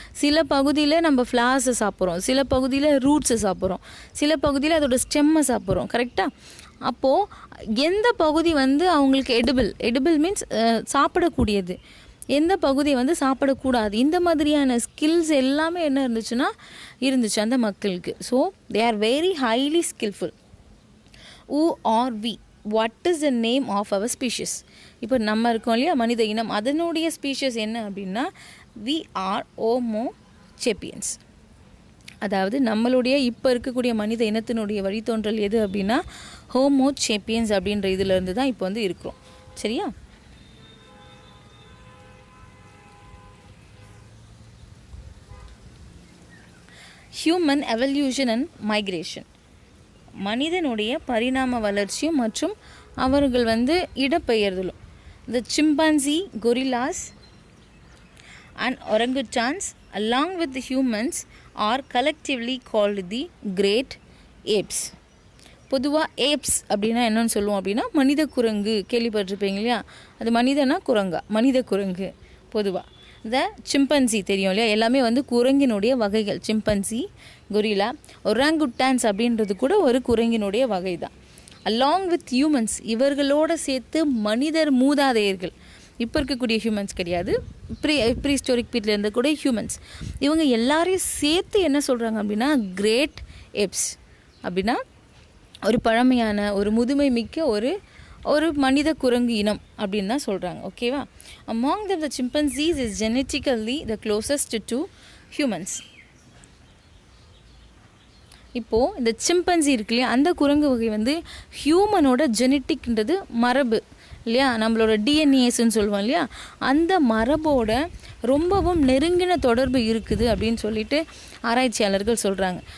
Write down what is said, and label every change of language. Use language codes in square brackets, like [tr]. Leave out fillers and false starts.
[ta] சில பகுதியில் நம்ம ஃப்ளார்ஸை சாப்பிட்றோம், சில பகுதியில் ரூட்ஸை சாப்பிட்றோம், சில பகுதியில் அதோட ஸ்டெம்மை சாப்பிட்றோம். கரெக்டாக? அப்போது எந்த பகுதி வந்து அவங்களுக்கு [en] edible means [ta] சாப்பிடக்கூடியது, எந்த பகுதியை வந்து சாப்பிடக்கூடாது, இந்த மாதிரியான ஸ்கில்ஸ் எல்லாமே என்ன இருந்துச்சு அந்த மக்களுக்கு. [en] So they are very highly skillful. who are we, what is the name of our species? [ta] இப்போ நம்ம இருக்கோம் இல்லையா மனித இனம், அதனுடைய ஸ்பீஷிஸ் என்ன அப்படின்னா [en] we are homo sapiens. [ta] அதாவது நம்மளுடைய இப்போ இருக்கக்கூடிய மனித இனத்தினுடைய வழித்தோன்றல் எது அப்படின்னா ஹோமோ சேப்பியன்ஸ் அப்படின்ற இதிலேருந்து தான் இப்போ வந்து இருக்கிறோம். சரியா? [en] human evolution and migration, [ta] மனிதனுடைய பரிணாம வளர்ச்சியும் மற்றும் அவர்கள் வந்து இடப்பெயர்தலும். [en] The chimpanzee, gorillas and orangutans along with the humans are collectively called the great apes. [ta] பொதுவாக ஏப்ஸ் அப்படின்னா என்னன்னு சொல்லுவோம் அப்படின்னா மனித குரங்கு, கேள்விப்பட்டிருப்பீங்க இல்லையா? அது மனிதனா குரங்கா? மனித குரங்கு. பொதுவாக இந்த சிம்பன்சி தெரியும் இல்லையா, எல்லாமே வந்து குரங்கினுடைய வகைகள். சிம்பன்சி, கொரில்லா, ஒராங்குட்டான்ஸ் அப்படின்றது கூட ஒரு குரங்கினுடைய வகை தான். [en] along with humans, [ta] இவர்களோடு சேர்த்து மனிதர் மூதாதையர்கள், இப்போ இருக்கக்கூடிய ஹியூமன்ஸ் கிடையாது, ப்ரீ ஹிஸ்டாரிக் பீரியட்ல இருந்த கூட ஹியூமன்ஸ், இவங்க எல்லாரையும் சேர்த்து என்ன சொல்கிறாங்க அப்படின்னா கிரேட் ஏப்ஸ் அப்படின்னா ஒரு பழமையான, ஒரு முதுமை மிக்க ஒரு மனித குரங்கு இனம் அப்படின்னு தான் சொல்கிறாங்க. ஓகேவா? [en] Among them the chimpanzees is genetically the closest to humans. [ta] இப்போது இந்த சிம்பன்சி இருக்கு இல்லையா, அந்த குரங்கு வகை வந்து ஹியூமனோட ஜெனட்டிக்ன்றது மரபு இல்லையா, நம்மளோட டிஎன்ஏஸ்ன்னு சொல்லுவோம் இல்லையா, அந்த மரபோட ரொம்பவும் நெருங்கின தொடர்பு இருக்குது அப்படின்னு சொல்லிட்டு ஆராய்ச்சியாளர்கள் சொல்கிறாங்க.